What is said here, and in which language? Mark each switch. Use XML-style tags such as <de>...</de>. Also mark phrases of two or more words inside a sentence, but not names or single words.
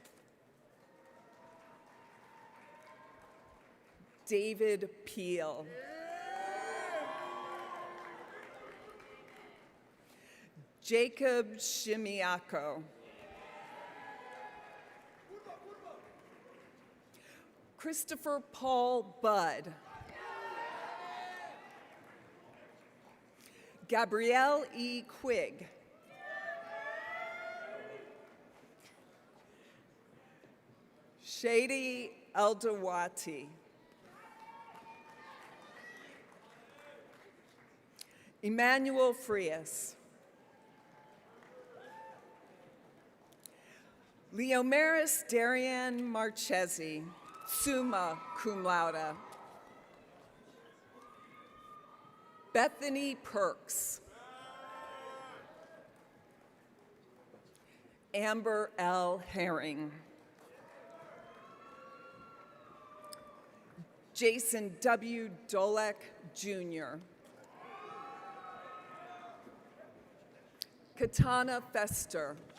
<en>David Peel. Jacob Shimiako. Christopher Paul Budd. Gabrielle E. Quigg. Shady Eldawati. Emmanuel Frias. Leomaris Darian Marchesi,</en> <la>summa cum laude.</la> <en>Bethany Perks. Amber L. Herring. Jason W. Dolek, Jr. Katana Fester.</en>